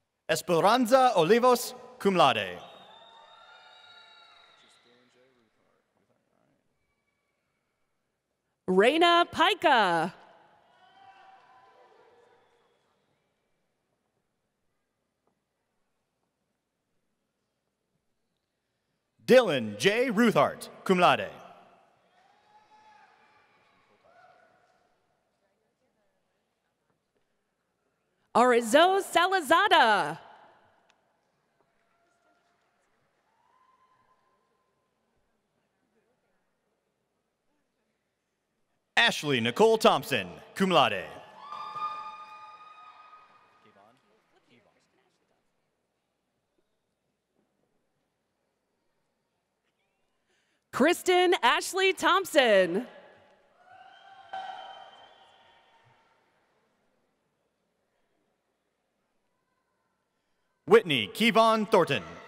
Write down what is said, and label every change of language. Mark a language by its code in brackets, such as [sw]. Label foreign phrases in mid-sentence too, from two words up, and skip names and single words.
[en] Esperanza Olivos, [la] cum laude. [en] Reina Pica. Dylan J. Ruthart, [la] cum laude. [en] Arizo Salazada. Ashley Nicole Thompson, [la] cum laude. [en] Kristen Ashley Thompson. Whitney Kevon Thornton.